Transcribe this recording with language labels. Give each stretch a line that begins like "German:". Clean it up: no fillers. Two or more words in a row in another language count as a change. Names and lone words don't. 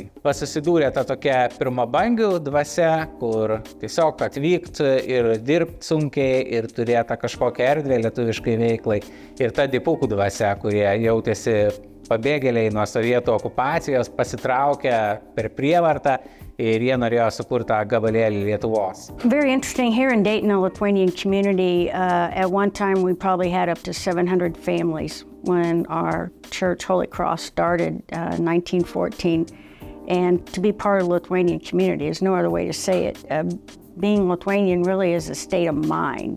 Lithuanian: Susidūrė ta tokia pirmabangių dvasia, kur tiesiog atvykt ir dirbt sunkiai ir turėta kažkokią erdvę lietuviškai veiklai. Ir ta dipukų dvasia, kurie jautėsi pabėgėliai nuo sovietų okupacijos, pasitraukė per prievartą ir jie norėjo sukurti gabalėlį Lietuvos.
English: Very interesting here in Dayton, the Lithuanian community. At one time, we probably had up to 700 families when our church, Holy Cross, started in 1914. And to be part of the Lithuanian community, there's no other way to say it. Being Lithuanian really is a state of mind.